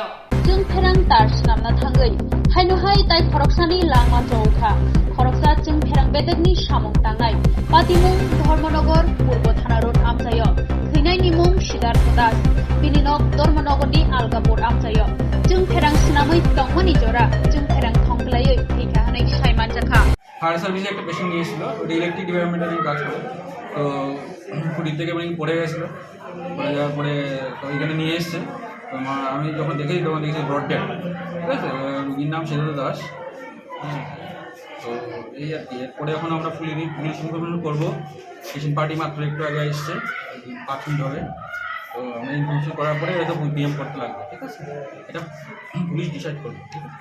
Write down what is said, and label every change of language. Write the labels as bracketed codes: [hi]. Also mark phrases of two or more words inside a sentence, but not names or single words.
[trp] Sung Perang Tar Snamna Tangai, Haino Hai Tai Koroksan in Langma Chauka, Koroksa Sung Perang Bedegni Shamung Tangai, Patimung Dhormanogor Purbo Thana Road Amchayo. Hinai Nimung Shidar Kodas, Bininok Dhormanogor Algapur Amchayo. Sung Perang Snamai Tongmani Jora, Sung Perang Tongklayo, Hikahanai Shaiman Jaka. [en] fire service [bn] একটা পেশেন্ট নিয়েছিল ওটা [en] electric department [bn] কাজ করে তো ফুটির থেকে মানে পড়ে গেছিলো পড়ে যাওয়ার পরে তো এখানে নিয়ে এসছে তো আমি যখন দেখেছি তখন দেখেছি [en] brought dead [bn] ঠিক আছে রুগীর নাম সেদু দাস তো এই আর কি এরপরে এখন আমরা [en] police information [bn] করবো [en] patient party [bn] মাত্র একটু আগে এসছে 5 মিনিট হবে তো আমরা ইনফরমেশন করার পরে হয়তো পিএম করতে লাগবে ঠিক আছে এটা [en] police decide [bn] করবে ঠিক আছে